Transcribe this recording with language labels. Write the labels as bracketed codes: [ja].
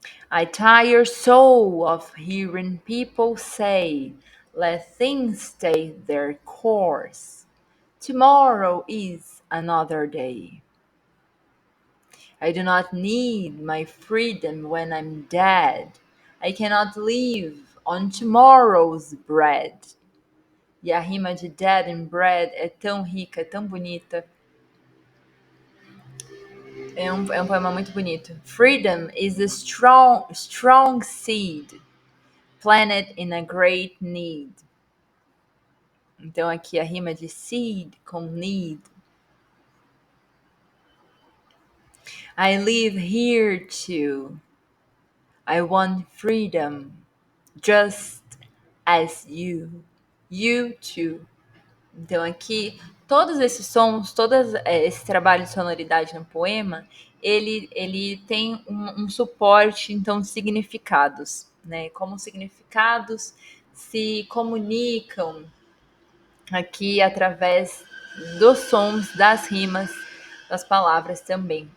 [en] I tire so of hearing people say, let things take their course. Tomorrow is another day. I do not need my freedom when I'm dead. I cannot live on tomorrow's bread. [pt] E a rima de [en] dead and bread [pt] é tão rica, tão bonita. É um poema muito bonito. [en] Freedom is a strong seed, planted in a great need. [pt] Então aqui a rima de seed com need. [en] I live here too. I want freedom, just as you too. [pt] Então aqui, todos esses sons, todo esse trabalho de sonoridade no poema, ele tem um suporte, então, de significados, né? Como os significados se comunicam aqui através dos sons, das rimas, das palavras também.